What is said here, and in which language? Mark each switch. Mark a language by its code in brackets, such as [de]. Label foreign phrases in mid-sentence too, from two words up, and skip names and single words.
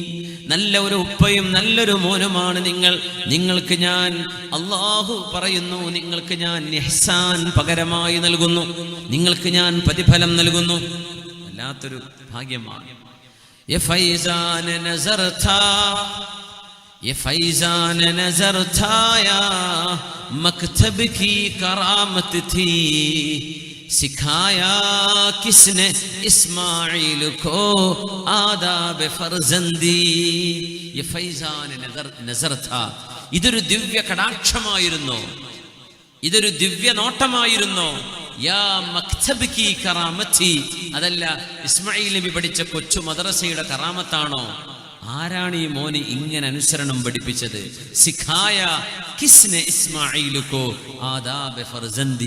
[ml] നല്ല ഒരു ഉപ്പയും നല്ലൊരു മോനുമാണ് നിങ്ങൾ. നിങ്ങൾക്ക് ഞാൻ, അല്ലാഹു പറയുന്നു, നിങ്ങൾക്ക് ഞാൻ ഇഹ്സാൻ പകരമായി നൽകുന്നു, നിങ്ങൾക്ക് ഞാൻ പ്രതിഫലം നൽകുന്നു. വല്ലാത്തൊരു ഭാഗ്യമാണ്. [ur] یہ فیضان نظر تھا، یہ فیضان نظر تھا یا مکتب کی کرامت تھی، سکھایا کس نے اسماعیل کو آداب فرزندی. یہ فیضان نظر تھا. [ml] ഇതൊരു ദിവ്യ കടാക്ഷമായിരുന്നു, ഇതൊരു ദിവ്യ നോട്ടമായിരുന്നു. [ur] یا مکتب کی کرامتی. [ml] അതല്ല ഇസ്മായിൽ നബി പഠിച്ച കൊച്ചു മദ്രസയുടെ കറാമത്താണോ? ആരാണ് ഈ മോന് ഇങ്ങനെ അനുസരണം പഠിപ്പിച്ചത്? [ur] سکھایا کس نے اسماعیل کو آداب فرزندی.